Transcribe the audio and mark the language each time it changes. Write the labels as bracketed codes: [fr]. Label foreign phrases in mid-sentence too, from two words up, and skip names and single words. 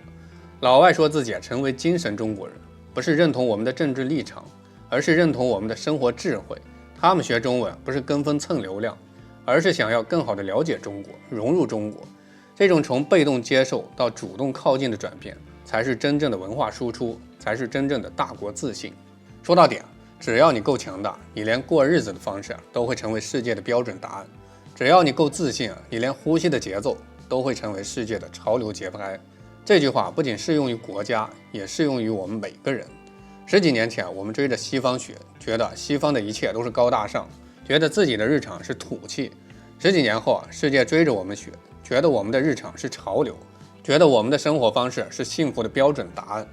[zh] 老外說自己成為精神中國人，不是認同我們的政治立场，而是認同我們的生活智慧。他們學中文不是跟風蹭流量，而是想要更好地了解中国，融入中国。這種從被動接受到主動靠近的轉變，才是真正的文化輸出，才是真正的大國自信。說到底只要你夠强大，你連過日子的方式都會成為世界的標準答案。只要你夠自信你連呼吸的節奏都會成為世界的潮流節拍。這句話不僅適用於國家，也適用於我們每個人。10幾年前，我們追着西方學，覺得西方的一切都是高大上，覺得自己的日常是土氣。10幾年後世界追着我們學，覺得我們的日常是潮流，覺得我們的生活方式是幸福的標準答案。